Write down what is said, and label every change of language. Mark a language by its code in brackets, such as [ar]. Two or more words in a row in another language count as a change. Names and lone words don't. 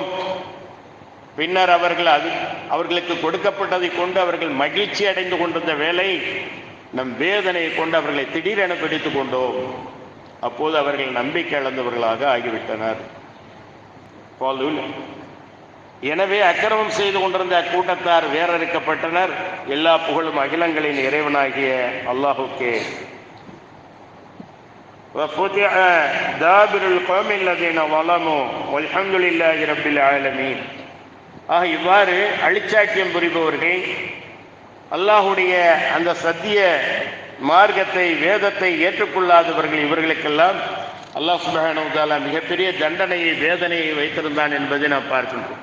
[ta] பின்னர் அவர்களுக்கு கொடுக்கப்பட்டதை கொண்டு அவர்கள் மகிழ்ச்சி அடைந்து கொண்டிருந்த வேளை நம் வேதனையை கொண்டு அவர்களை திடீரென பிடித்து கொண்டோம். அப்போது அவர்கள் நம்பிக்கை இழந்தவர்களாக ஆகிவிட்டனர். எனவே அக்கிரமம் செய்து கொண்டிருந்த அக்கூட்டத்தார் வேறறுக்கப்பட்டனர். எல்லா புகழும் அகிலங்களின் இறைவனாகிய அல்லாஹுக்கே. [ar] وَفُتِحَ دَابِرُ الْقَوْمِ الَّذِينَ ظَلَمُوا وَالْحَمْدُ لِلَّهِ رَبِّ الْعَالَمِينَ. [ta] ஆக இவ்வாறு அழிச்சாட்டியம் புரிபவர்கள், அல்லாஹுடைய அந்த சத்திய மார்க்கத்தை, வேதத்தை ஏற்றுக்கொள்ளாதவர்கள், இவர்களுக்கெல்லாம் அல்லாஹ் [ar] سبحانه وتعالى [ta] மிகப்பெரிய தண்டனையை, வேதனையை வைத்திருந்தான் என்பதை நாம் பார்க்கின்றோம்.